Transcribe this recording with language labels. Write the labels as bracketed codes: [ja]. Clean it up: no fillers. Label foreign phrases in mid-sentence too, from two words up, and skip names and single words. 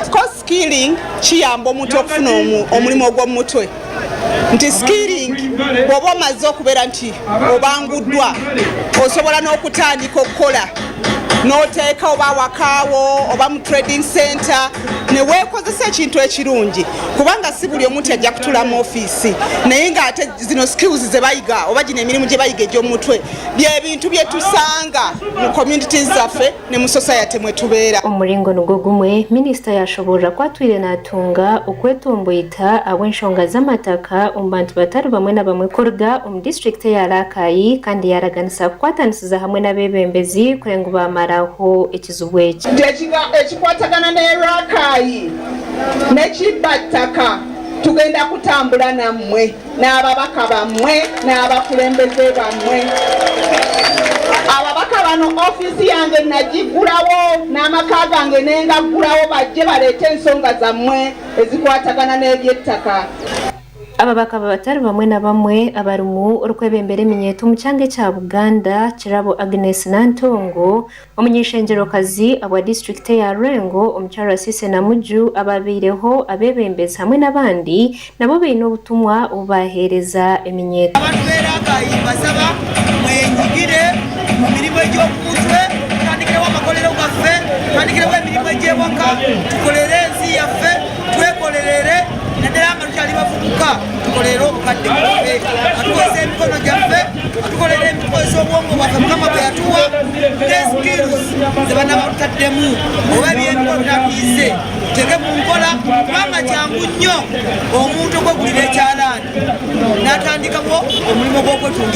[lg] Skilling kiyamba omuntu okufuna omulimu ogw'omutwe nti skilling bw'oba omaze okubeera nti obanguddwa osobola n'okutandika okukola n'oteeka oba wakaawo oba mu [en] trading center [lg] ne weekozesa ekintu ekirungi kubanga si buli omuntu ajja kutula mu ofiisi naye ng'ate zino skills ze bayiga oba gino emirimu gye bayiga egy'omutwe by'ebintu bye tusanga mu communities zaffe ne mu society mwe tubeera. [nyn] Omulingo nugwo gumwe minisita yashoborera kwatwire n'atunga okwetomboyita ab'enshonga z'amataka omu bantu batari bamwe na bamwe kuruga omu district ya Rakai kandi yaraganisa kukwatanisiza hamwe n'abebembezi kurenga bamaraho ekizibu eki [lg] ekikwatagana ne Rakai n'ekibattaka tugenda kutambula nammwe n'ababaka bammwe n'abakulembeze bammwe. Ababaka bano ofiisi yange nagigulawo n'amaka gange nengaggulawo bajje baleete ensonga zammwe ezikwatagana n'ebyettaka. [nyn] Ababaka batari bamwe na bamwe abarumu orukwebembera eminyeto mu kyange kya Buganda Kirabo Agnes Nantongo omunyeshengerokazi abwa district ya Rengo omukyala Sise na Muju ababireho abebembezi hamwe n'abandi nabo beine obutumwa obubahereza eminyeto. [lg] Abantu b'Erakai basaba mwenyigire mu mirimo egy'omutwe tandikire w'amakolero gaffe tandikire w'emirimo egy'ewaka tukolere ensi yaffe twekolerere naddala nga tukyali bavubuka tukolere obukadde bwaffe atukozesa emikono gyaffe atukolere emikozo obwongo bwaffe mukama bwe yatuwa ne skills ze banaba tutaddemu oba ebyemikono tatuyize tege mu nkola kubanga kyangu nnyo omuntu okwegulira ekyalaani n'atandikamu omulimu gw'okwetungira.